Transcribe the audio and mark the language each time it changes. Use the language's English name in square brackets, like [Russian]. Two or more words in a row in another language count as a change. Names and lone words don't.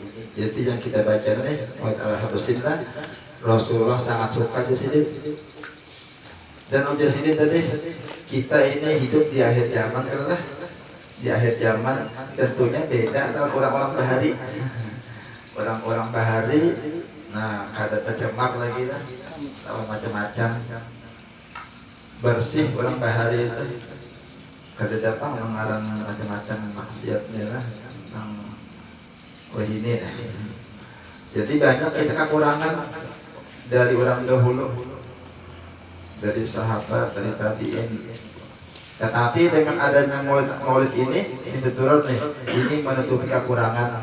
[Indonesian] Jadi yang kita baca ini Maulid Al-Habsyi, Rasulullah sangat suka di sini. Dan udah sini tadi kita ini hidup di akhir zaman, karena di akhir zaman tentunya beda dengan orang-orang bahari. [Banjar] Orang-orang bahari, nah kada tercemar lagi lah, sama macam-macam. Bersih orang bahari itu, kada dapat mengarang macam-macam maksiatnya lah. [Indonesian] Wah ini, jadi banyak kita kekurangan dari orang dahulu, dari sahabat, dari tabi'in. Tetapi dengan adanya maulid ini, Simtud nih, ini menutupi kekurangan.